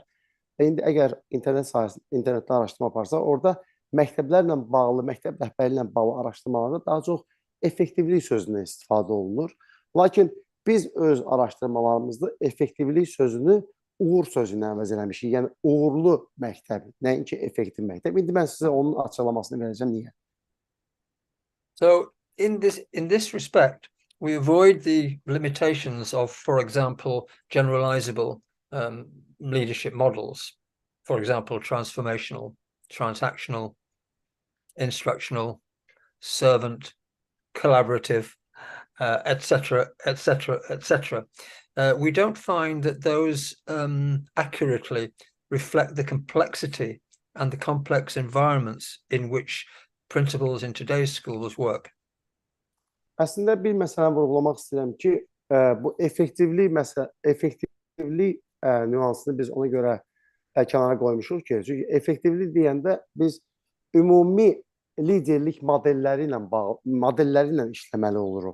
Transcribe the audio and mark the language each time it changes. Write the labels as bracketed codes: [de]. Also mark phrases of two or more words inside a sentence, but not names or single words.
[az] İndi əgər internetdə araşdırma aparsa, orada məktəblərlə bağlı, məktəb rəhbərliyi ilə bağlı araşdırmalarda daha çox effektivlik sözündən istifadə olunur. Lakin biz öz araşdırmalarımızda effektivlik sözünü uğur sözü ilə əvəz eləmişik. Yəni uğurlu məktəb, nəinki effektiv məktəb. İndi mən sizə onun açıqlamasını verəcəm niyə. [en] So in this respect, we avoid the limitations of, for example, generalizable leadership models, for example, transformational, transactional, instructional, servant, collaborative, etc., etc., etc. We don't find that those accurately reflect the complexity and the complex environments in which principals in today's schools work. [az] Əslində bir məsələni vurğulamaq istəyirəm ki, bu effektivlik nüansını biz ona görə kənara qoymuşuq ki, çünki effektivlik deyəndə biz ümumi liderlik modelləri ilə işləməli oluruq.